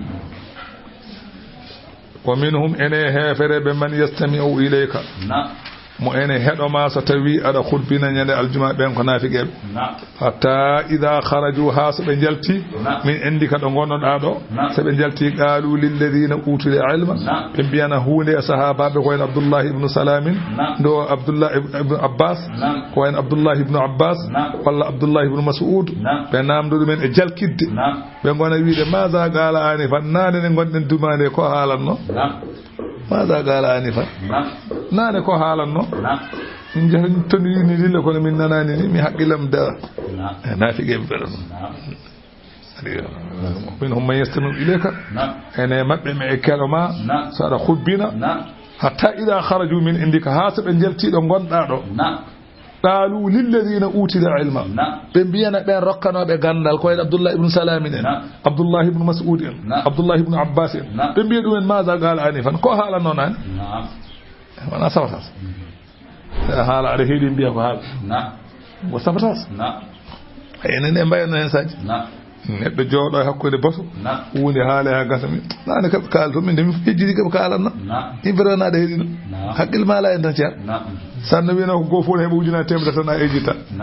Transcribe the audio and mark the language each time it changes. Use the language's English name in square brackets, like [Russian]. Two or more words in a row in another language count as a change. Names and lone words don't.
[Arabic] ومنهم [Fula] ene hefereɓe [Arabic] من يستمع إليك [Fula] mo ene heɗoma so tawi aɗa hubbina ñande aljuma ɓen ko naafiqeɓe [Arabic] حتى إذا خرجوا [Fula] ha so ɓe jalti [Arabic] من عندك [Fula] ka ɗo gonnoɗa ɗo so ɓe jalti [Arabic] قالوا للذين أوتوا العلم [Fula] ɓe mbiyana hunde e sahabaɓe ko en abdoullahi ibnu salamin ndo abdoullah ibnu abbas ko en abdoullahi ibnu abbas walla abdoullahi ibnu mas'ud ɓe namdo ɗumen e jalkidde ɓe gona wiide [Arabic] ماذا قال آنفا [Fula] nane ne gonɗen dumande ko haalanno [Arabic] ماذا قال آنفا [Fula] nane ko haalanno min jahi tonini dille kono min nanani ni mi haqqilam da naafiqeɓe ɓeɗo [Arabic] منهم من يستمع إليك [Fula] ene maɓɓe me e keɗo ma so aɗa hubbina [Arabic] حتى إذا خرجوا من عندك [Fula] ha so ɓe jaltiɗo gonɗa ɗo [Arabic] قالوا للذين أوتوا العلم [Fula] ɓe mbiyana ɓen rokkanoɓe gandal ko en abdoullah ibnu salamin en abdoullah ibnu mas'ud en abdoullah ibnu abbas en ɓe mbiya ɗumen [Arabic] ماذا قال آنفا [Fula] ko haalanno nani wona sabatas haala aɗa heeɗi mbiya ko haala ko sabatas enen e mbayatno hen saji neɗɗo jooɗo e hakkude bato hunde haale ha gasa min nane kaɓe kaala to min de mi hejjidi kaɓe kaalanno ɗin vraiment aɗa heeɗino haqqille ma ala en tan ceer sanno wino ko goo fof ne heɓa ujunnaje temedere tan a ejjitta